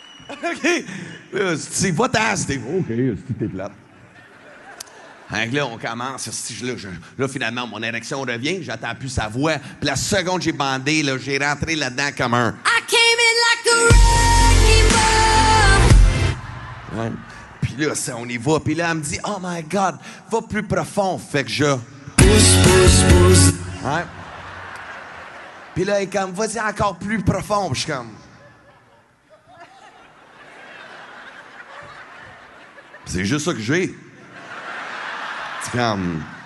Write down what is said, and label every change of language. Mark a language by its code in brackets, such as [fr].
[fr] OK. C'est pas ta, Steve. OK, c'est t'éclates. Là, on commence. Là, finalement, mon érection revient. J'attends plus sa voix. Puis la seconde que j'ai bandé, là, j'ai rentré là-dedans comme un... [en] I came in like a wrecking ball. [fr] Ouais. Puis là, on y va. Puis là, elle me dit, oh my God, va plus profond. Fait que je... Pousse. Ouais. Puis là, elle est comme, vas-y encore plus profond. Puis je suis comme... C'est juste ça que j'ai. C'est comme...